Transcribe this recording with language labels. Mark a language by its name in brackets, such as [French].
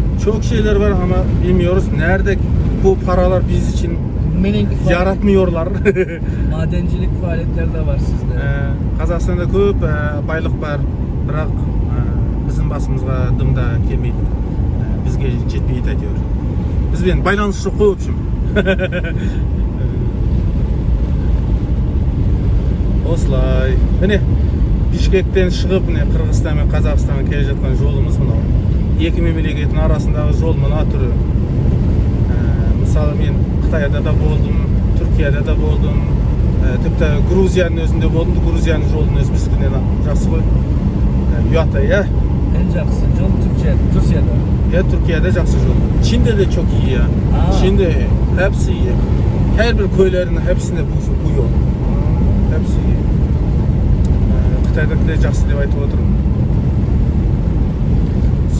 [Turkish] Çok şeyler var ama bilmiyoruz nerede bu paralar biz için yaratmıyorlar. Madencilik faaliyetleri de var sizde. [Kazakh] Қазақстанда көп байлық бар, бірақ біздің басымызға дым да келмейді. Бізге жетпейді әйтеуір. Бізбен байланыс жоқ қой, [Russian] в общем. [Kazakh] Осылай. Міне Бишкектен шығып, міне Қырғызстан мен Қазақстанға келе жатқан жолымыз мынау. Екі мемлекеттің арасындағы жол мына түрі. Мысалы мен Қытайда да болдым, Түркияда да болдым. Тіпті Грузияның өзінде болдым. Грузияның жолының өзі біздікінен жақсы ғой. Ұят, ya. En жақсы жол Türkiye'de. Ya Türkiye'de жақсы жол. [Turkish] Çin'de de çok iyi ya. Çin'de hepsi iyi. Her bir köylerin hepsinde bu yol. Hepsi iyi. [Kazakh] Қытайдaki de жақсы деп айтып отырмын.